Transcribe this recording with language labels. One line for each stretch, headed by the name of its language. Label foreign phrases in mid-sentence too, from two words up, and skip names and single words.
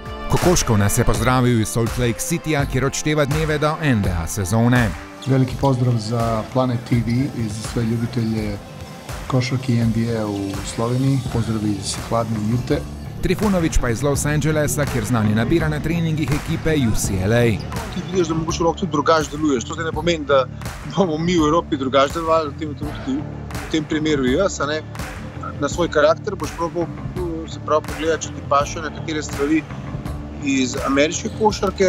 Slovenian: Kokoškov nas je pozdravil iz Salt Lake Cityja, kjer odšteva dneve do NBA sezone.
Serbian: Veliki pozdrav za Planet TV i za sve ljubitelje košarke i NBA u Sloveniji. Pozdrav iz hladne Jute.
Slovenian: Trifunović pa iz Los Angelesa, kjer znani nabira na treningih ekipe UCLA. Ti vidiš, da mogoče lahko tudi drugače deluješ. To zdaj ne pomeni, da bomo mi v Evropi drugače delovali, v tem primeru jaz, a ne? Na svoj karakter boš probal se prav pogledati, če ti pašejo nekatere stvari iz ameriške košarke.